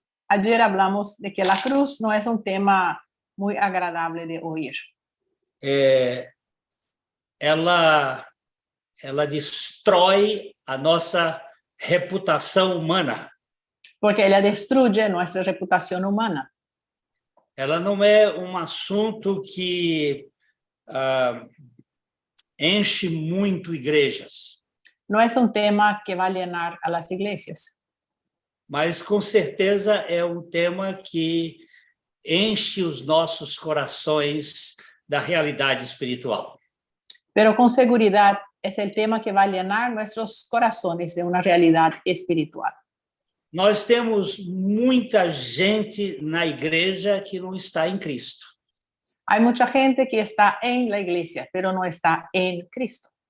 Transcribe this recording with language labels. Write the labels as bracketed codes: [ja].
[es] Ayer hablamos de que la cruz no es un tema muy agradable de oír. [pt] Ela destrói a nossa reputação humana. [es] Porque ella destruye nuestra reputación humana. [pt] Ela não é assunto que enche muito igrejas. [es] No es un tema que va a llenar a las iglesias. [pt] Mas, com certeza, é tema que enche os nossos corações da realidade espiritual. [es] Pero con seguridad es el tema que va a llenar nuestros corazones de una realidad espiritual. [pt] Nós temos muita gente na igreja que não está em Cristo. [es] Hay mucha gente que está en la iglesia, pero no está en Cristo.